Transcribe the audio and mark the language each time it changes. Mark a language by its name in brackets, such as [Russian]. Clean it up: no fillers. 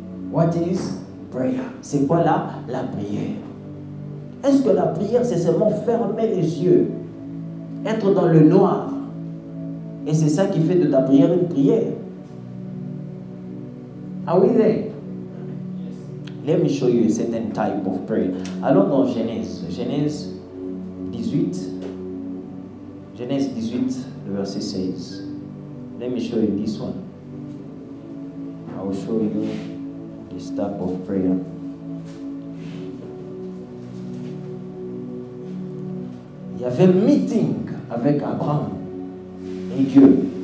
[English] What is prayer? [French] C'est quoi la prière? Est-ce que la prière, c'est seulement fermer les yeux, être dans le noir, et c'est ça qui fait de ta prière une prière? [English] Are we there? Let me show you a certain type of prayer. [French] Allons dans Genèse 18. Genèse 18, le verset 16. [English] Let me show you this one. I will show you this type of prayer. [French] Il y avait un meeting avec Abraham et Dieu.